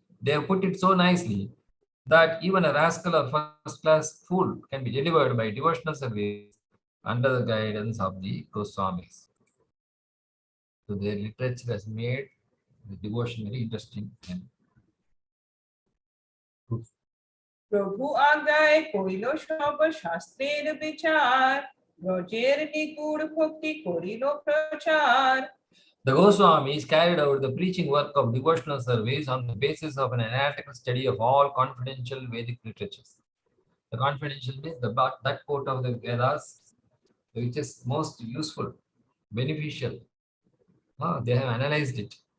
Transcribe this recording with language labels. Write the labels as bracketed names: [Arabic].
[English] They have put it so nicely that even a rascal or first-class fool can be delivered by devotional service under the guidance of the Goswamis. So their literature has made the devotion very interesting and good. [Bangla] প্রভু আজ্ঞায় কইল সব শাস্ত্রের বিচার ব্রজের নিগুড় ভক্তি করিল প্রচার [English] The Goswamis carried out the preaching work of devotional service on the basis of an analytical study of all confidential Vedic literatures. The confidential means that part of the Vedas which is most useful, beneficial. They have analyzed it.